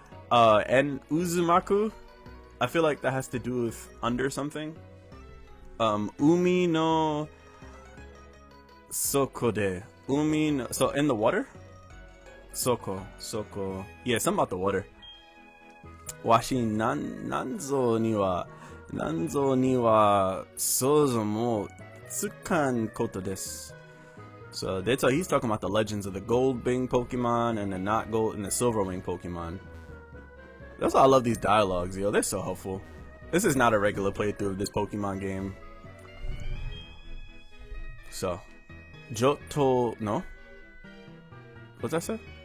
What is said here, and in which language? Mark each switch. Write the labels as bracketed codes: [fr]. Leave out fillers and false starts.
[en] And Uzumaku, I feel like that has to do with under something. [ja] Umi no soko de. [en] So in the water? [ja] Soko. [en] Yeah, something about the water. [ja] Washi nanzo ni wa なんぞには想像もつかんことです。 [en] So he's talking about the legends of the gold wing Pokemon and the not gold and the silver wing Pokemon. That's why I love these dialogues, yo. They're so helpful. This is not a regular playthrough of this Pokemon game. So, Johto, no? What's that say?